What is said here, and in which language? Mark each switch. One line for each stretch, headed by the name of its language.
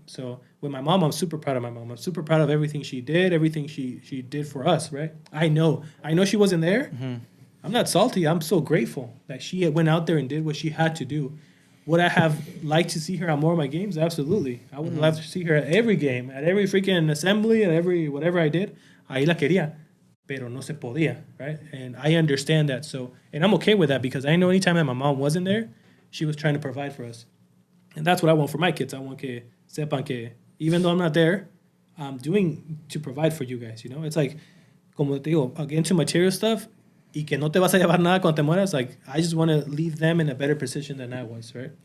English: So with my mom, I'm super proud of my mom. I'm super proud of everything she did, everything she did for us, right? I know she wasn't there. Mm-hmm. I'm not salty. I'm so grateful that she went out there and did what she had to do. Would I have liked to see her at more of my games? Absolutely. I would have loved to see her at every game, at every freaking assembly, at every whatever I did.
Spanish: Ahí la quería, pero no se podía, right?
English: And I understand that. So, and I'm okay with that because I know anytime that my mom wasn't there, she was trying to provide for us. And that's what I want for my kids. I want
Spanish: que sepan que
English: even though I'm not there, I'm doing to provide for you guys, you know? It's like,
Spanish: como te digo,
English: get into material stuff,
Spanish: y que no te vas a llevar nada cuando te mueras,
English: like, I just want to leave them in a better position than I was, right?